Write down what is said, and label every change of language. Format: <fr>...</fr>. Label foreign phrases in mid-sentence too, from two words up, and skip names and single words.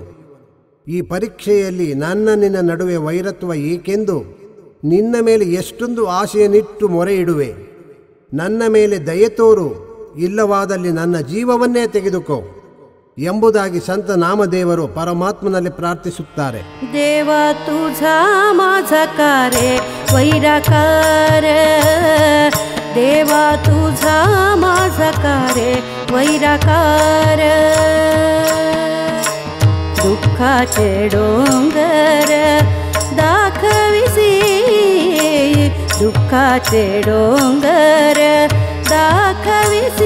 <kn>ಈ ಪರೀಕ್ಷೆಯಲ್ಲಿ ನನ್ನ ನಿನ್ನ ನಡುವೆ ವೈರತ್ವ ಏಕೆಂದು ನಿನ್ನ ಮೇಲೆ ಎಷ್ಟೊಂದು ಆಶೆಯನ್ನಿಟ್ಟು ಮೊರೆ ಇಡುವೆ. ನನ್ನ ಮೇಲೆ ದಯೆ ತೋರು, ಇಲ್ಲವಾದಲ್ಲಿ ನನ್ನ ಜೀವವನ್ನೇ ತೆಗೆದುಕೋ ಎಂಬುದಾಗಿ ಸಂತ ನಾಮದೇವರು ಪರಮಾತ್ಮನಲ್ಲಿ ಪ್ರಾರ್ಥಿಸುತ್ತಾರೆ.</kn> <mr>ದೇವ ತುझा माझा कारे वैराकार, देव तुझा माझा कारे वैराकार. दुःखाचे डोंगर दाखविसी, दुःखाचे डोंगर दाखविसी.</mr>